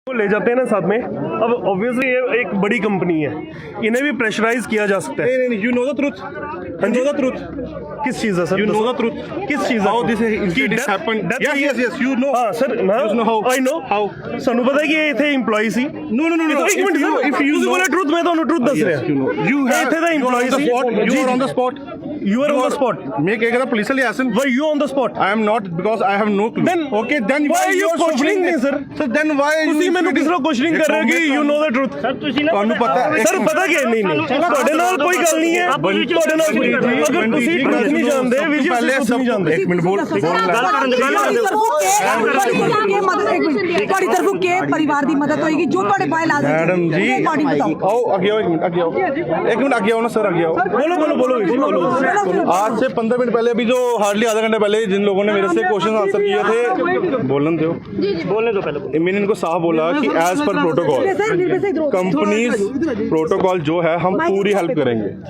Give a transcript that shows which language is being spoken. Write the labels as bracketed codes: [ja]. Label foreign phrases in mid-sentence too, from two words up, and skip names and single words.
[hi] ले जाते हैं ना साथ में, अब ऑब्वियसली ये एक बड़ी कंपनी है, इन्हें भी प्रेशराइज किया जा सकता है। नहीं, [en] you know the truth. You know the truth. [hi] किस चीज़ है सर? You know the truth. किस चीज़ [en] How this incident happened? Yes. You know. [hi] हाँ सर, [en] You know how? I know. How? [pa] ਸਾਨੂੰ ਪਤਾ ਕਿ ਇਹ ਇੱਥੇ EMPLOYE ਸੀ। [en] No. [pa] ਇੱਕ ਮਿੰਟ ਸਰ, [en] If you [pa] ਤੁਸੀਂ [en] know. [pa] ਬੋਲੇ ਟਰੂਥ, ਮੈਂ ਤੁਹਾਨੂੰ ਟਰੂਥ ਦੱਸ ਰਿਹਾ। [en] You know. You have. [pa] ਇੱਥੇ ਦਾ [en] You are on the EMPLOYE spot. [pa] ਸੀ। [en] You are on the spot. You are on the spot. [hi] मैं कह रहा पुलिस वाले आसन. [en] Were you on the spot? I am not because I have no clue. Then why are you questioning me, sir? So then why are you? [pa] ਤੁਸੀਂ ਮੈਨੂੰ ਕਿਸ ਤਰ੍ਹਾਂ ਕੁਐਸਚਨਿੰਗ ਕਰ ਰਹੇ ਹੋ ਕਿ [en] you know the truth? [pa] ਤੁਹਾਨੂੰ ਪਤਾ ਹੈ ਸਰ ਪਤਾ ਕੀ ਨਹੀਂ ਤੁਹਾਡੇ ਨਾਲ ਕੋਈ ਗੱਲ ਨਹੀਂ ਹੈ, ਤੁਹਾਡੇ ਨਾਲ ਅਗਰ ਤੁਸੀਂ ਟਰੂਥ ਨਹੀਂ ਜਾਣਦੇ ਵੀਰ ਜੀ, ਪਹਿਲੇ ਤੁਸੀਂ ਨਹੀਂ ਜਾਣਦੇ। ਇੱਕ ਮਿੰਟ ਬੋਲ ਤੁਹਾਡੀ ਤਰਫੋਂ ਕੇ ਪਰਿਵਾਰ ਦੀ ਮਦਦ ਹੋਏਗੀ ਜੋ ਤੁਹਾਡੇ ਬਾਇਲਾਜ਼ [hi] मैडम जी आओ आगे आओ, एक मिनट आगे आओ ना सर, आगे आओ। बोलो। आज से 15 मिनट पहले, अभी जो हार्डली आधा घंटा पहले जिन लोगों ने मेरे से [en] question answer [hi] किए थे, बोलने दो पहले। मैंने इनको साफ बोला कि [en] as per protocol companies protocol [hi] जो है हम पूरी हेल्प करेंगे।